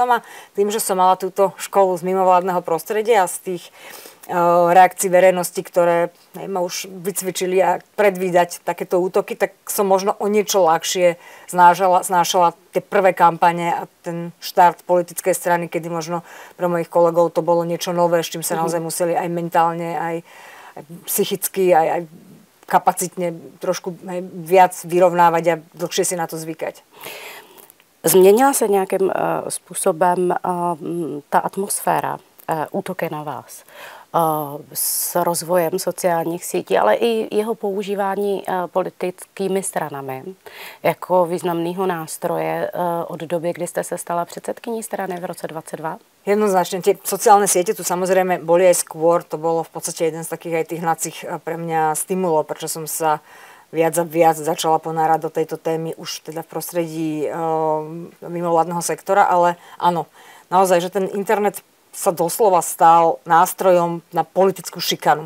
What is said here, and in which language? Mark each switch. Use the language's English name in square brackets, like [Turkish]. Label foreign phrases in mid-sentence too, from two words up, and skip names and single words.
[Slovak] A tým, že som mala túto školu z mimovládneho prostredia a z tých reakcií verejnosti, ktoré ma už vycvičili a predvídať takéto útoky, tak som možno o niečo ľahšie znášala tie prvé kampane a ten štart politickej strany, kedy možno pre mojich kolegov to bolo niečo nové, s čím sa naozaj museli aj mentálne, aj psychicky, aj kapacitne trošku viac vyrovnávať a dlhšie si na to zvykať. [Czech] Změnila se nějakým způsobem ta atmosféra, útoky na vás s rozvojem sociálních sítí, ale i jeho používání politickými stranami jako významného nástroje od doby, kdy jste se stala předsedkyní strany v roce 2022? [Slovak] Jednoznačne. Tie sociálne siete tu samozrejme boli aj skôr. To bolo v podstate jeden z takých aj tých hnacích pre mňa stimulov, prečo som sa viac a viac začala ponárať do tejto témy už teda v prostredí mimovládneho sektora, ale áno, naozaj, že ten internet sa doslova stal nástrojom na politickú šikanu.